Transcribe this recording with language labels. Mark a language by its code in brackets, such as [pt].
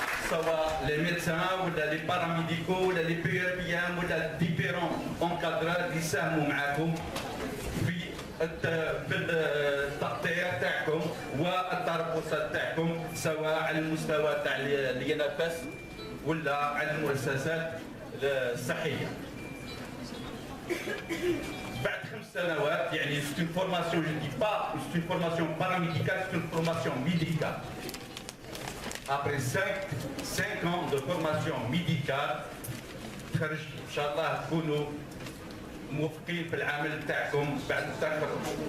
[ar] سواء [fr] les médecins [ar] ولا [fr] les paramédicaux [ar] ولا [fr] les PRPM [ar] ولا [fr] différents encadreurs [ar] اللي ساهموا معاكم في التقطيع تاعكم والتربصات تاعكم سواء على المستوى تاع الينافس ولا على المؤسسات الصحية. بعد 5 سنوات يعني [fr] c'est une formation, je ne dis pas c'est une formation paramédicale, c'est une formation médicale. Après 5 ans de formation médicale [ar] تخرج ان شاء الله تكونوا موفقين في العمل تاعكم بعد التخرج.